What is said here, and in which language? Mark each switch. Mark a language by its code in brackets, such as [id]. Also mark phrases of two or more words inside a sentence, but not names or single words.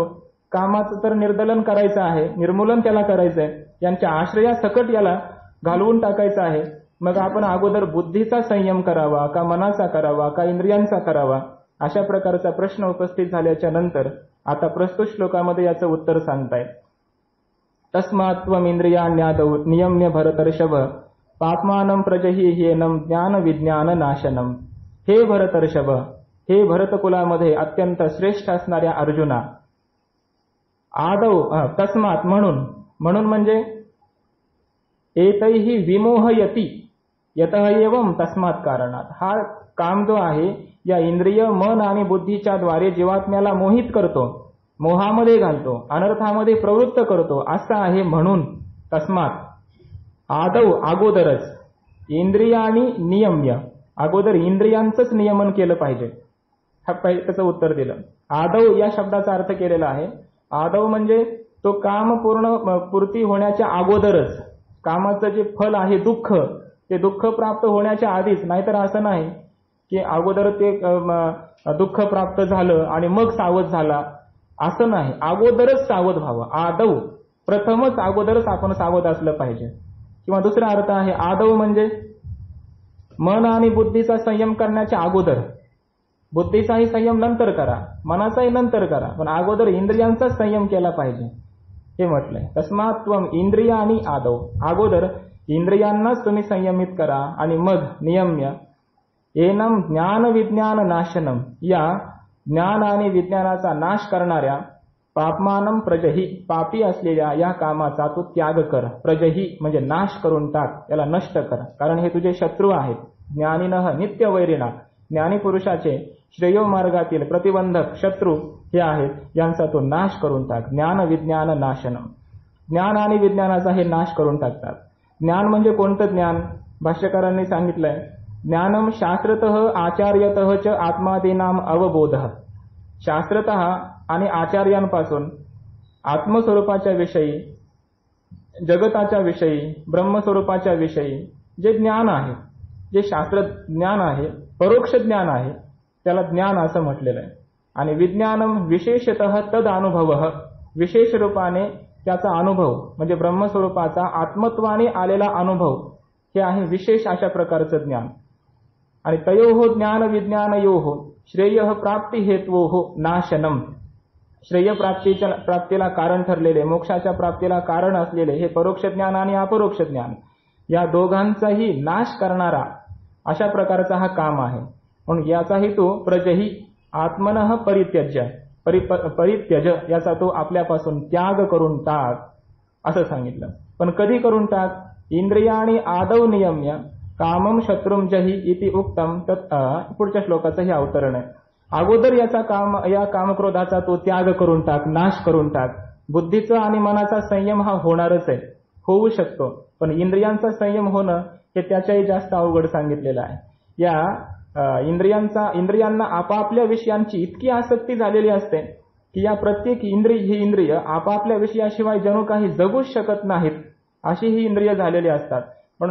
[mr] कामाचं तर निर्दलन करायचं आहे, निर्मूलन त्याला करायचं आहे, यांच्या आश्रयासकट याला घालवून टाकायचं आहे. मग आपण अगोदर बुद्धीचा संयम करावा का मनाचा करावा का इंद्रियांचा करावा, अशा प्रकारचा प्रश्न उपस्थित झाल्याच्या नंतर आता प्रस्तुत श्लोकामध्ये याचं उत्तर सांगतायत. [sa] तस्मात् त्वम् इंद्रियाण्यादौ नियम्य भरतर्षभ पाप्मानं प्रजहि ह्येनं ज्ञान विज्ञान नाशनम. हे भरतर्षभ, [mr] हे भरतकुलामध्ये अत्यंत श्रेष्ठ असणाऱ्या अर्जुना, [sa] आदौ तस्मात [mr] म्हणून म्हणजे [sa] एतैहि विमोहयति यतः एवं तस्मात [mr] कारणात. हा काम जो आहे या इंद्रिय मन आणि बुद्धीच्या द्वारे जीवात्म्याला मोहित करतो, मोहामध्ये घालतो, अनर्थामध्ये प्रवृत्त करतो असं आहे. म्हणून [sa] तस्मात आदौ [mr] अगोदरच [sa] इंद्रियाणी नियम्य, [mr] अगोदर इंद्रियांचंच नियमन केलं पाहिजे. त्याचं उत्तर दिलं. आदौ या शब्दाचा अर्थ केलेला आहे. आदौ म्हणजे तो काम पूर्ती होण्याच्या अगोदरच, कामाचं जे फल आहे दुःख, ते दुःख प्राप्त होण्याच्या आधीच. नाहीतर असं नाही की अगोदर ते दुःख प्राप्त झालं आणि मग सावध झाला, असं नाही. अगोदरच सावध व्हावं. आदौ प्रथमच अगोदरच आपण सावध असलं पाहिजे. किंवा दुसरा अर्थ आहे आदौ म्हणजे मन आणि बुद्धीचा संयम करण्याच्या अगोदर. बुद्धीचाही संयम नंतर करा, मनाचाही नंतर करा, पण अगोदर इंद्रियांचा संयम केला पाहिजे हे म्हटलंय. [sa] तस्मात् त्वम् इंद्रियाणि आदौ, [mr] अगोदर इंद्रियांनाच तुम्ही संयमित करा आणि मग [sa] नियम्य एनं ज्ञान विज्ञान नाशनम, [mr] या ज्ञान आणि विज्ञानाचा नाश करणाऱ्या [sa] पापमानं प्रजहि, [mr] पापी असलेल्या या कामाचा तू त्याग कर. प्रजहि म्हणजे नाश करून टाक, याला नष्ट कर. कारण हे तुझे शत्रू आहेत. [sa] ज्ञानिनः नित्य वैरिणा, [mr] ज्ञानी पुरुषाचे श्रेयो मार्गातील प्रतिबंधक शत्रू हे आहेत, यांचा तो नाश करून टाक. [sa] ज्ञान विज्ञान नाशनम, [mr] ज्ञान आणि विज्ञानाचा हे नाश करून टाकतात. ज्ञान म्हणजे कोणतं ज्ञान? भाष्यकारांनी सांगितलंय, [sa] ज्ञानम शास्त्रतः आचार्यतः च आत्मादीनाम अवबोधः. [mr] शास्त्रतः आणि आचार्यांपासून आत्मस्वरूपाच्या विषयी, जगताच्या विषयी, ब्रह्मस्वरूपाच्या विषयी जे ज्ञान आहे, जे शास्त्र ज्ञान आहे, परोक्ष ज्ञान आहे, त्याला ज्ञान असं म्हटलेलं आहे. आणि [sa] विज्ञानम विशेषतः तद अनुभव, [mr] विशेष रूपाने त्याचा अनुभव म्हणजे ब्रह्मस्वरूपाचा आत्मत्वाने आलेला अनुभव, हे आहे विशेष अशा प्रकारचं ज्ञान. आणि [sa] तयोः ज्ञान विज्ञानयोः श्रेयः प्राप्ती हेतवोः नाशनम, [mr] श्रेय प्राप्तीला कारण ठरलेले, मोक्षाच्या प्राप्तीला कारण असलेले हे परोक्ष ज्ञान आणि अपरोक्ष ज्ञान, या दोघांचाही नाश करणारा अशा प्रकारचा हा काम आहे. म्हणून याचा हेतू [sa] प्रजही आत्मनः परित्यज्य, [mr] परित्यज याचा तो आपल्यापासून त्याग करून टाक असं सांगितलं. पण कधी करून टाक? [sa] इंद्रियाणी आदौ नियम्य कामम शत्रुम जही इति उक्तम. [mr] पुढच्या श्लोकाचं हे अवतरण आहे. अगोदर या कामक्रोधाचा तो त्याग करून टाक, नाश करून टाक. बुद्धीचा आणि मनाचा संयम हा होणारच आहे, होऊ शकतो, पण इंद्रियांचा संयम होणं हे त्याच्याही जास्त अवघड सांगितलेलं आहे. या इंद्रियांना आपापल्या विषयांची इतकी आसक्ती झालेली असते की या प्रत्येक इंद्रिय आपापल्या विषयाशिवाय जणू काही जगूच शकत नाहीत, अशी ही इंद्रिय झालेली असतात.